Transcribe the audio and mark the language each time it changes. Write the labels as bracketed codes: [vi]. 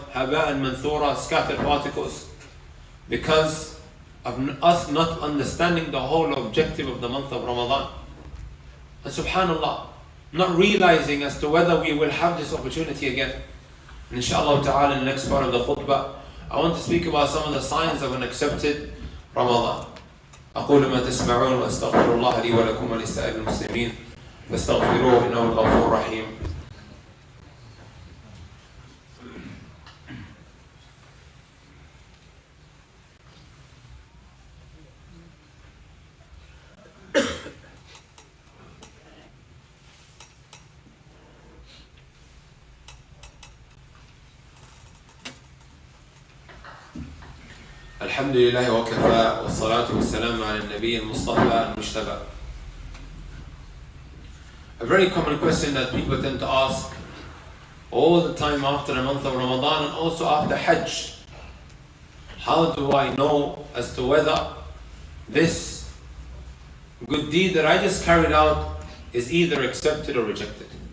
[en] Haba'an manthura, scattered particles, because of us not understanding the whole objective of the month of Ramadan. And subhanallah, not realizing as to whether we will have this opportunity again. And inshallah ta'ala, in the next part of the khutbah, I want to speak about some of the signs of an accepted Ramadan. [ar] أقول ما تسمعون وأستغفر الله لي ولكم ولسائر المسلمين فاستغفروه إنه الغفور الرحيم. الحمد لله وكفى والصلاة والسلام على النبي المصطفى المجتبى [en] A very common question that people tend to ask all the time after the month of Ramadan and also after Hajj. How do I know as to whether this good deed that I just carried out is either accepted or rejected?